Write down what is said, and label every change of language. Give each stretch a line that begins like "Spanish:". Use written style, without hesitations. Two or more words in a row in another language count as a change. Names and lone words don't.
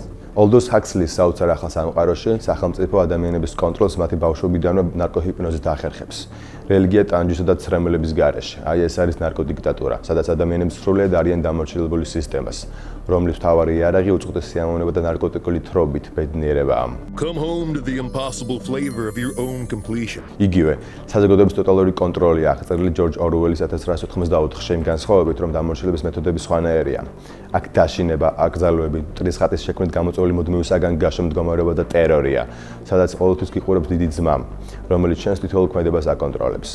Georgian: Aldous Huxley-ის საოცარ ახალ სამყაროში სახელმწიფო ადამიანების კონტროლს მათი ბავშვობიდანვე ნარკოჰიპნოზით ახერხებს. რელიგია ტანჯვისა და ცრემლების გარეშე. აი ეს არის ნარკოდიქტატურა, სადაც ადამიანები სრულად არიან დამორჩილებული სისტემას, რომლის მთავარი იარაღი უწყვეტ სიამოვნება და ნარკოტიკული თრობით ბედნიერებაა.
English: Come home to the impossible flavor of your own completion.
Georgian: იგივე, საზოგადოების ტოტალური კონტროლი აღწერილი ჯორჯ ორუელის 1984-ში იმ განსხვავებით, რომ დამორჩილების მეთოდები სხვანაირია. აქ დაშინება, აკრძალვები, მტრის ხატის შექმნით გამოწვეული მუდმივისაგან გაშლილ მდგომარეობა და ტერორია, სადაც ყოველთვის გიყურებს დიდი ძმა, რომელიც შენს თითოეულ ქმედებას აკონტროლებს.